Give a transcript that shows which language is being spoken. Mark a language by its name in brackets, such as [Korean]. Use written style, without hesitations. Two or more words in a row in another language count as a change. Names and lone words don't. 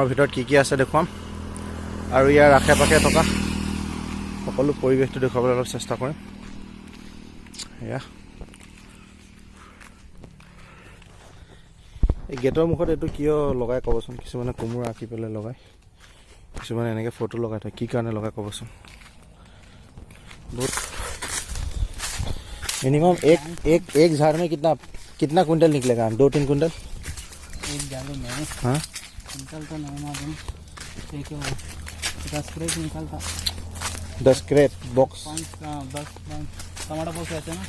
[Assamese] ভিতৰত কি আছে দেখুৱাম, আৰু ইয়াৰ আশে পাশে থকা সকলো পৰিৱেশটো দেখুৱাবলৈ অলপ চেষ্টা কৰিম। এয়া এই গেটৰ মুখত এইটো কিয় লগাই ক'বচোন। কিছুমানে কোমোৰা আঁকি পেলাই লগায়, কিছুমানে এনেকৈ ফটো লগাই থয়। কি কাৰণে লগাই ক'বচোন। [Hindi] বহুত मिनिमम एक झाड़ में कितना कुंटल निकलेगा? 2-3 कुंटल एक झाड़ में। हाँ, कुंटल तो नहीं मालूम, 10 क्रेट निकलता। 10 क्रेट बॉक्स, 10 टमाटर बॉक्स रहते हैं ना।